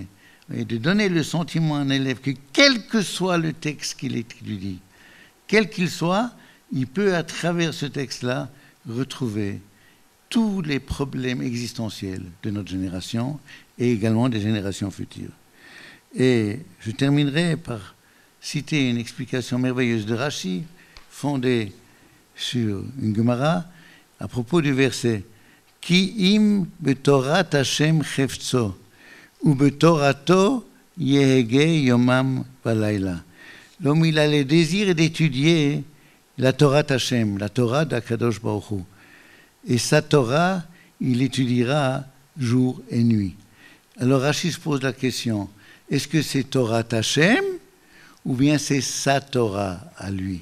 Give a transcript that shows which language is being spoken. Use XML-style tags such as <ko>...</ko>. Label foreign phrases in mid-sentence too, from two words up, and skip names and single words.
<fr>Et de donner le sentiment à un élève que quel que soit le texte qu'il étudie, quel qu'il soit, il peut à travers ce texte-là retrouver tous les problèmes existentiels de notre génération et également des générations futures. Et je terminerai par citer une explication merveilleuse de Rashi, fondée sur une Gemara, à propos du verset «</fr> <he>כי אם בתורת השם חפצו ובתורתו יהגה יומם ולילה</he> <fr>» L'homme, il a le désir d'étudier la Torah Hashem, la Torah d'</fr> <he>הקדוש ברוך הוא.</he> <fr>Et sa Torah, il étudiera jour et nuit. Alors Rashi se pose la question, est-ce que c'est Torah Hashem ou bien c'est sa Torah à lui?</fr>